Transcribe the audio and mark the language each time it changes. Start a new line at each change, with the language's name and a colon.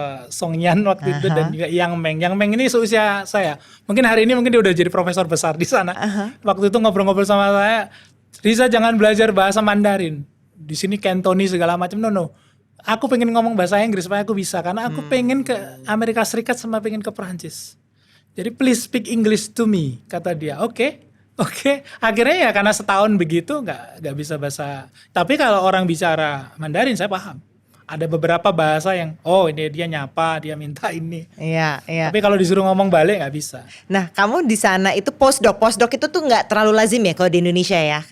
Indonesian: Song Yan waktu itu dan juga Yang Meng. Yang Meng ini seusia saya. Mungkin hari ini mungkin dia udah jadi profesor besar di sana. Waktu itu ngobrol-ngobrol sama saya, Riza jangan belajar bahasa Mandarin. Di sini Cantonese segala macam. No. Aku pengen ngomong bahasa Inggris supaya aku bisa. Karena aku pengen ke Amerika Serikat sama pengen ke Perancis. Jadi
English: please speak English to me,
Indonesian: kata dia. Oke. Akhirnya ya karena setahun begitu nggak bisa bahasa. Tapi kalau orang bicara Mandarin saya paham. Ada beberapa bahasa yang, ini dia nyapa, dia minta ini. Iya. Tapi kalau disuruh ngomong balik nggak bisa. Nah, kamu di sana itu postdoc itu tuh nggak terlalu lazim ya kalau di Indonesia ya?